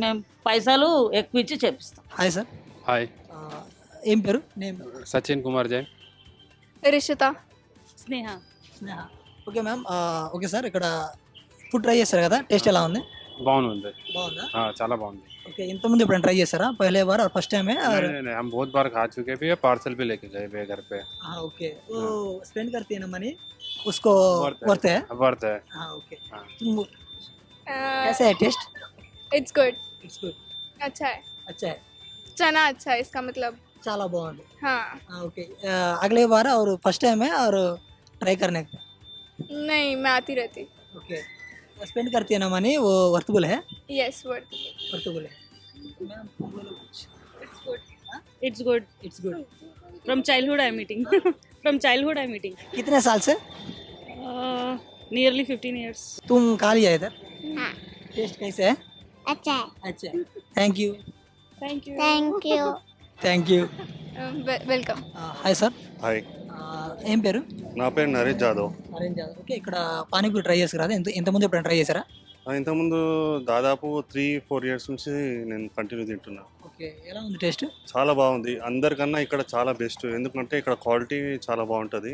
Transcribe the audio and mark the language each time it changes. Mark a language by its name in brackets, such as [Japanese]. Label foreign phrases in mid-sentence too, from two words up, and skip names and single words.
[Telugu] మేము పైసలు ఎక్కువ ఇచ్చి చేపిస్తాం. హాయ్ సార్. హాయ్. ఏం పేరు? నేమ్ సచిన్ కుమార్ జైన్. రిషిత. స్నేహ. [English] Okay ma'am. Okay sir, [Telugu] ఇక్కడ ఫుడ్ ట్రై చేస్తారు కదా, టేస్ట్ ఎలా ఉంది? బాగుంది. బాగుందా? చాలా బాగుంది. ఓకే, ఇంతముందు ఎప్పుడైనా ట్రై చేశారా? [Hindi] पहले बार और [English] first time [Hindi] है? नहीं, हम बहुत बार खा चुके भी है, पार्सल भी लेके गए भी घर पे. हाँ ओके. वो स्पेंड करती है ना मनी, उसको वर्थ है. वर्थ है. हाँ ओके. तुम कैसा है टेस्ट? [English] It's good. It's good. [Hindi] अच्छा है. अच्छा है. चना अच्छा है इसका मतलब. [Telugu] చాలా బాగుంది. [Hindi] हाँ. ओके. अगले बार और [English] first time [Hindi] है और ट्राई करने का? नहीं, मैं आती रहती. ओके. स्पेंड करती है ना मनी, वो वर्थबल है? [English] Yes, worth. [Hindi] वर्थबल है. [English] It's good. It's good. It's good. From childhood I'm eating. From childhood I'm eating. [Hindi] कितने साल से? [English] Nearly 15 years. [Hindi] तुम खा लिया इधर? हाँ. टेस्ट कैसे है? अच्छा है. अच्छा. [English] Thank you. Thank you. Thank you. Thank you. [Telugu] వెల్కమ్. హాయ్ సార్. హాయ్, ఏం పేరు? నా పేరు నరేష్ జాదవ్. నరేష్ జాదవ్. ఓకే, ఇక్కడ పానీపూరి ట్రై చేసారా? ఎంతమంది ఎప్పుడైనా ట్రై చేశారా? ఇంతకుముందు దాదాపు 3-4 years నుంచి నేను కంటిన్యూ తింటున్నా. ఓకే, ఎలా ఉంది టేస్ట్? చాలా బాగుంది. అందరికన్నా ఇక్కడ చాలా బెస్ట్, ఎందుకంటే ఇక్కడ క్వాలిటీ చాలా బాగుంటుంది.